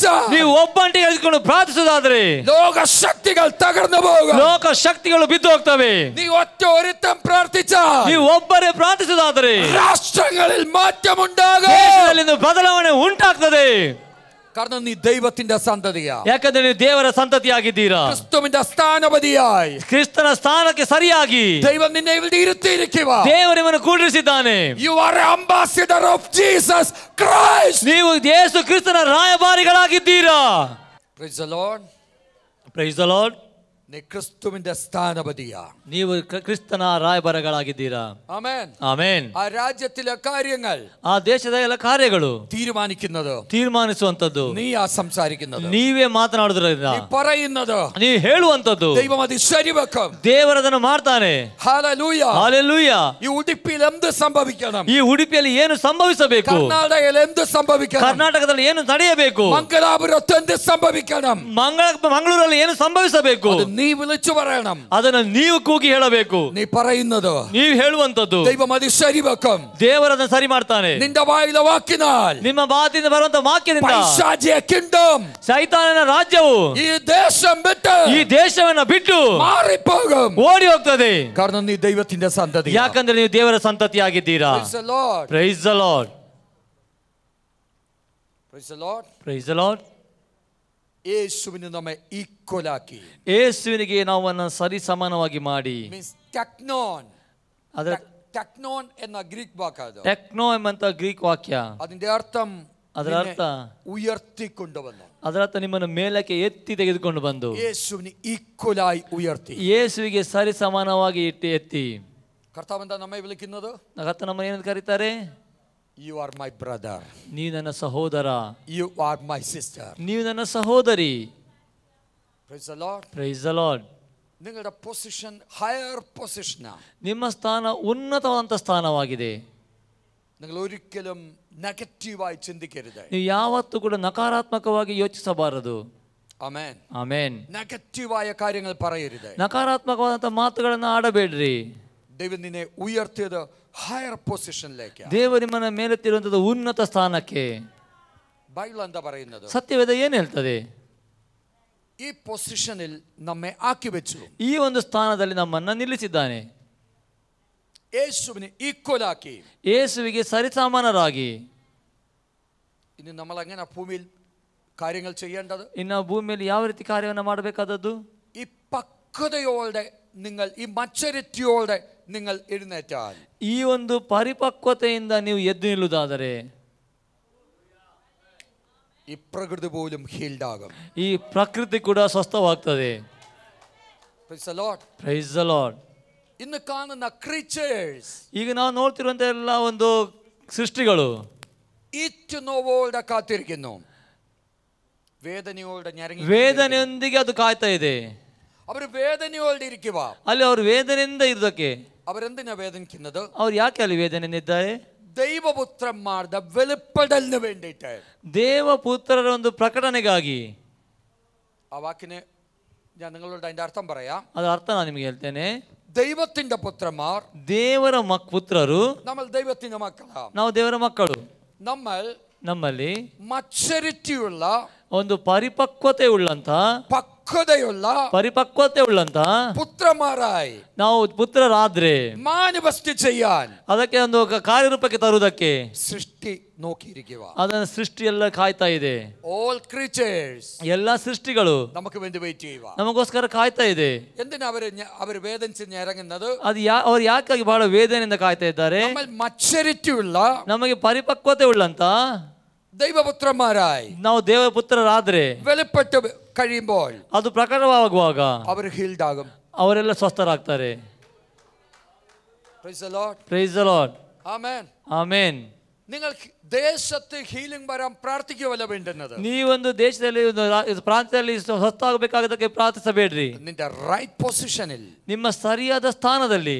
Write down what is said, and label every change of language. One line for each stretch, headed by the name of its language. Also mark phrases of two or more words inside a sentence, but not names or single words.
Kannada: ನೀವು ಒಬ್ಬಂಟಿಗೆ ಎದುಕೊಂಡು ಪ್ರಾರ್ಥಿಸುವುದಾದ್ರೆ
Malayalam: ലോക ശക്തികൾ തകർന്നു പോകും.
Kannada: ಲೋಕ ಶಕ್ತಿಗಳು ಬಿದ್ದು ಹೋಗ್ತವೆ.
Malayalam: നീ ഒറ്റ ഒരുത്തൻ പ്രാർത്ഥിച്ച,
Kannada: ನೀವು ಒಬ್ಬರೇ ಪ್ರಾರ್ಥಿಸುವುದಾದ್ರೆ
Malayalam: രാഷ്ട്രങ്ങളിൽ മാറ്റമുണ്ടാകും.
Kannada: ದೇಶದಲ್ಲಿ ಬದಲಾವಣೆ ಉಂಟಾಗ್ತದೆ.
Malayalam: കാരണം നീ ദൈവത്തിന്റെ സന്തതിയാ.
Kannada: ಯಾಕಂದ್ರೆ ನೀವು ದೇವರ ಸಂತತಿಯಾಗಿದ್ದೀರಾ.
Malayalam: ക്രിസ്തുവിന്റെ സ്ഥാനപതിയായി
Kannada: ಕ್ರಿಸ್ತನ ಸ್ಥಾನಕ್ಕೆ ಸರಿಯಾಗಿ
Malayalam: ദൈവം നിന്നെ ഇവിടെ ഇരുത്തിയിരിക്കുക.
Kannada: ದೇವರು ನಿಮ್ಮನ್ನು ಕೂಡಿಸಿದ್ದಾನೆ.
English: You are an ambassador of Jesus Christ.
Kannada: ನೀವು ಯೇಸು ಕ್ರಿಸ್ತನ ರಾಯಭಾರಿಗಳಾಗಿದ್ದೀರಾ.
English: Praise the Lord. Praise the Lord.
Malayalam: നീ ക്രിസ്തുവിന്റെ സ്ഥാനപതിയാ.
Kannada: ನೀವು ಕ್ರಿಸ್ತನ ರಾಯಭಾರಿಗಳಾಗಿದ್ದೀರಾ.
Malayalam: ആമേൻ.
Kannada: ಆಮೆನ್.
Malayalam: ആ രാജ്യത്തിലെ കാര്യങ്ങൾ,
Kannada: ಆ ದೇಶದ ಎಲ್ಲ ಕಾರ್ಯಗಳು
Malayalam: തീരുമാനിക്കുന്നത്
Kannada: ತೀರ್ಮಾನಿಸುವಂತದ್ದು
Malayalam: നീയാ സംസാരിക്കുന്നത്.
Kannada: ನೀವೇ ಮಾತನಾಡುವುದರಿಂದ,
Malayalam: നീ പറയുന്നത്
Kannada: ನೀವು ಹೇಳುವಂತದ್ದು
Malayalam: ദൈവം അത് ശരിവെക്കും.
Kannada: ದೇವರದನ್ನು ಮಾಡ್ತಾನೆ.
Malayalam: ഹല്ലേലൂയ.
Kannada: ಹಲ್ಲೆಲೂಯಾ.
Malayalam: ഈ ഉടുപ്പിൽ എന്ത് സംഭവിക്കണം?
Kannada: ಈ ಉಡುಪಿಯಲ್ಲಿ ಏನು ಸಂಭವಿಸಬೇಕು?
Malayalam: കർണാടകയിൽ എന്ത് സംഭവിക്കണം?
Kannada: ಕರ್ನಾಟಕದಲ್ಲಿ ಏನು ನಡೆಯಬೇಕು?
Malayalam: മംഗലാപുരത്ത് എന്ത് സംഭവിക്കണം?
Kannada: ಮಂಗಳೂರಲ್ಲಿ ಏನು ಸಂಭವಿಸಬೇಕು?
Malayalam: നീ വിളിച്ചു പറയണം.
Kannada: ಅದನ್ನು ನೀವು ಕೂಗಿ ಹೇಳಬೇಕು.
Malayalam: നീ പറയുന്നത്
Kannada: ನೀವು ಹೇಳುವಂತದ್ದು
Malayalam: ദൈവം അത് ശരിവെക്കും.
Kannada: ದೇವರನ್ನ ಸರಿ ಮಾಡ್ತಾನೆ.
Malayalam: നിന്റെ വായിലെ വാക്കിനാൽ
Kannada: ನಿಮ್ಮ ಮಾತಿಂದ ಬರುವಂತ ವಾಕ್ಯದಿಂದ
Malayalam: പൈശാചിക കിങ്ഡം,
Kannada: ಸೈತಾನನ ರಾಜ್ಯವು
Malayalam: ഈ ദേശം വിട്ട്
Kannada: ಈ ದೇಶವನ್ನ ಬಿಟ್ಟು
Malayalam: മാറിപ്പോകും.
Kannada: ಓಡಿ ಹೋಗ್ತದೆ.
Malayalam: കാരണം നീ ദൈവത്തിന്റെ സന്തതി.
Kannada: ಯಾಕಂದ್ರೆ ನೀವು ದೇವರ ಸಂತತಿಯಾಗಿದ್ದೀರಾ.
English: Praise the Lord. Praise the Lord. Praise the Lord. Praise the Lord.
Malayalam: യേശുവിനെ നമ്മെ ഈക്വലാക്കി.
Kannada: ಯೇಸುವಿನಿಗೆ ನಾವನ್ನು ಸರಿ ಸಮಾನವಾಗಿ ಮಾಡಿ.
English: Means teknon.
Kannada: ಅದರ
Malayalam: teknon എന്ന ഗ്രീക്ക് വാക്കാണ്.
Kannada: ಟೆಕ್ನೋ ಎಂಬಂತ ಗ್ರೀಕ್ ವಾಕ್ಯ.
Malayalam: അതിന്റെ അർത്ഥം
Kannada: ಅದರ ಅರ್ಥ
Malayalam: ഉയർത്തിക്കൊണ്ടുവന്നു.
Kannada: ಅದರ ಅರ್ಥ ನಿಮ್ಮನ್ನು ಮೇಲಕ್ಕೆ ಎತ್ತಿ ತೆಗೆದುಕೊಂಡು ಬಂದು.
Malayalam: യേശുവിനെ ഈക്വലായി ഉയർത്തി.
Kannada: ಯೇಸುವಿಗೆ ಸರಿ ಸಮಾನವಾಗಿ ಎತ್ತಿ.
Malayalam: കർത്താവ് എന്താ നമ്മെ വിളിക്കുന്നത്?
Kannada: ಕರ್ತನು ನಮ್ಮನ್ನು ಏನಂತ ಕರೀತಾರೆ?
English: You are my brother.
Kannada: ನೀವು ನನ್ನ ಸಹೋದರ.
English: You are my sister.
Kannada: ನೀವು ನನ್ನ ಸಹೋದರಿ.
English: Praise the Lord. Praise the Lord.
Malayalam: നിങ്ങളുടെ പൊസിഷൻ
English: higher position.
Kannada: ನಿಮ್ಮ ಸ್ಥಾನ ಉನ್ನತವಾದಂಥ ಸ್ಥಾನವಾಗಿದೆ.
Malayalam: നിങ്ങൾ ഒരിക്കലും നെഗറ്റീവായി ചിന്തിക്കരുത്.
Kannada: ನೀವು ಯಾವತ್ತೂ ಕೂಡ ನಕಾರಾತ್ಮಕವಾಗಿ ಯೋಚಿಸಬಾರದು.
Malayalam: ആമേൻ.
Kannada: ಆಮೆನ್.
Malayalam: നെഗറ്റീവായ കാര്യങ്ങൾ പറയരുത്.
Kannada: ನಕಾರಾತ್ಮಕವಾದಂಥ ಮಾತುಗಳನ್ನು ಆಡಬೇಡ್ರಿ.
Malayalam: ദൈവം നിന്നെ ഉയർത്തിയത്
English: higher position.
Kannada: ದೇವರು ನಿಮ್ಮನ್ನ ಮೇಲೆತ್ತಿರುವಂಥದ್ದು ಉನ್ನತ ಸ್ಥಾನಕ್ಕೆ.
Malayalam: ബൈബിൾ എന്താ പറയുന്നത്?
Kannada: ಸತ್ಯವೇದ ಏನು ಹೇಳ್ತದೆ?
Malayalam: ഈ പൊസിഷനിൽ നമ്മെ ആക്കി വെച്ചു.
Kannada: ಈ ಒಂದು ಸ್ಥಾನದಲ್ಲಿ ನಮ್ಮನ್ನ ನಿಲ್ಲಿಸಿದ್ದಾನೆ.
Malayalam: യേശുവിനെ ഈക്വലാക്കി.
Kannada: ಯೇಸುವಿಗೆ ಸರಿಸಮಾನರಾಗಿ.
Malayalam: ഇനി നമ്മൾ എങ്ങനെ ഭൂമിയിൽ കാര്യങ്ങൾ ചെയ്യേണ്ടത്?
Kannada: ಇನ್ನು ಭೂಮಿಯಲ್ಲಿ ಯಾವ ರೀತಿ ಕಾರ್ಯವನ್ನು ಮಾಡಬೇಕಾದದ್ದು?
Malayalam: ഈ പക്വതയോടെ നിങ്ങൾ, ഈ മച്ചരിറ്റിയോടെ നിങ്ങൾ എഴുന്നേറ്റാൽ,
Kannada: ಈ ಒಂದು ಪರಿಪಕ್ವತೆಯಿಂದ ನೀವು ಎದ್ದು ನಿಲ್ಲುವುದಾದರೆ
Malayalam: ഈ പ്രകൃതി പോലും ഹീൽഡ് ആകും.
Kannada: ಈ ಪ್ರಕೃತಿ ಕೂಡ ಸ್ವಸ್ಥವಾಗ್ತದೆ.
English: Praise the Lord. Praise the Lord.
Malayalam: ഇന്ന് കാണുന്ന ക്രീച്ചേഴ്സ്,
Kannada: ಈಗ ನಾವು ನೋಡ್ತಿರುವಂತ ಎಲ್ಲ ಒಂದು ಸೃಷ್ಟಿಗಳು
Malayalam: ഈറ്റുനോവോടെ കാത്തിരിക്കുന്നു. വേദനയോടെ ഞരങ്ങി,
Kannada: ವೇದನೆಯೊಂದಿಗೆ ಅದು ಕಾಯ್ತಾ ಇದೆ.
Malayalam: അവർ വേദനയോടെ ഇരിക്കുക.
Kannada: ಅಲ್ಲಿ ಅವರು ವೇದನೆಯಿಂದ ಇರೋದಕ್ಕೆ
Malayalam: അവരെന്തിനാ വേദനിക്കുന്നത്?
Kannada: ಅವ್ರು ಯಾಕೆ ಅಲ್ಲಿ ವೇದನೆಯಿಂದ ಇದ್ದಾರೆ?
Malayalam: ദൈവപുത്രന്മാരുടെ വെളിപ്പെടലിന് വേണ്ടിയിട്ട്,
Kannada: ದೇವಪುತ್ರರ ಒಂದು ಪ್ರಕಟಣೆಗಾಗಿ.
Malayalam: ആ വാക്കിന് ഞാൻ നിങ്ങളോട് അതിന്റെ അർത്ഥം പറയാം.
Kannada: ಅದರ ಅರ್ಥ ನಾನು ನಿಮಗೆ ಹೇಳ್ತೇನೆ.
Malayalam: ദൈവത്തിന്റെ പുത്രന്മാർ,
Kannada: ದೇವರ ಪುತ್ರರು,
Malayalam: നമ്മൾ ദൈവത്തിന്റെ മക്കളാണ്.
Kannada: ನಾವು ದೇವರ ಮಕ್ಕಳು. ನಮ್ಮಲ್ಲಿ
Malayalam: മച്ചരിറ്റിയുള്ള,
Kannada: ಒಂದು ಪರಿಪಕ್ವತೆ ಉಳ್ಳಂತ, ಪರಿಪಕ್ವತೆ ಉಳ್ಳಂತ
Malayalam: പുത്രന്മാരായി
Kannada: ನಾವು ಪುತ್ರರಾದ್ರೆ
Malayalam: മാനിഫെസ്റ്റ് ചെയ്യാൻ,
Kannada: ಅದಕ್ಕೆ ಒಂದು ಕಾರ್ಯರೂಪಕ್ಕೆ ತರುವುದಕ್ಕೆ
Malayalam: സൃഷ്ടി നോക്കിയിരിക്കുക.
Kannada: ಅದನ್ನ ಸೃಷ್ಟಿ ಎಲ್ಲ ಕಾಯ್ತಾ ಇದೆ.
English: All creatures,
Kannada: ಎಲ್ಲಾ ಸೃಷ್ಟಿಗಳು
Malayalam: നമുക്ക് വേണ്ടി വെയിറ്റ് ചെയ്യുക.
Kannada: ನಮಗೋಸ್ಕರ ಕಾಯ್ತಾ ಇದೆ.
Malayalam: എന്തിനാ അവര് വേദനിച്ച് ഇറങ്ങുന്നത്?
Kannada: ಅದು ಅವ್ರು ಯಾಕಾಗಿ ಬಹಳ ವೇದನೆಯಿಂದ ಕಾಯ್ತಾ ಇದ್ದಾರೆ?
Malayalam: നമ്മൾ മച്ചരിറ്റിയുള്ള,
Kannada: ನಮಗೆ ಪರಿಪಕ್ವತೆ ಉಳ್ಳಂತ
Malayalam: ദൈവപുത്രന്മാരായി
Kannada: ನಾವು ದೇವಪುತ್ರರಾದ್ರೆ
Malayalam: വെളിപ്പെട്ട് കഴിയുമ്പോൾ
Kannada: ಅದು ಪ್ರಕಟವಾಗುವಾಗ
Malayalam: അവർ ഹീൽഡ് ആകും.
Kannada: ಅವರೆಲ್ಲ ಸ್ವಸ್ಥರಾಗ್ತಾರೆ.
English: Praise the Lord. Praise the Lord. Amen. Amen.
Malayalam: നിങ്ങൾ ദേശത്ത് ഹീലിംഗ് വരാൻ പ്രാർത്ഥിക്കുകയല്ല വേണ്ടുന്നത്.
Kannada: ನೀವೊಂದು ದೇಶದಲ್ಲಿ ಪ್ರಾಂತ್ಯದಲ್ಲಿ ಸ್ವಸ್ಥವಾಗಬೇಕಾಗದಕ್ಕೆ ಪ್ರಾರ್ಥಿಸಬೇಡ್ರಿ.
Malayalam: നിന്റെ
English: right position,
Kannada: ನಿಮ್ಮ ಸರಿಯಾದ ಸ್ಥಾನದಲ್ಲಿ,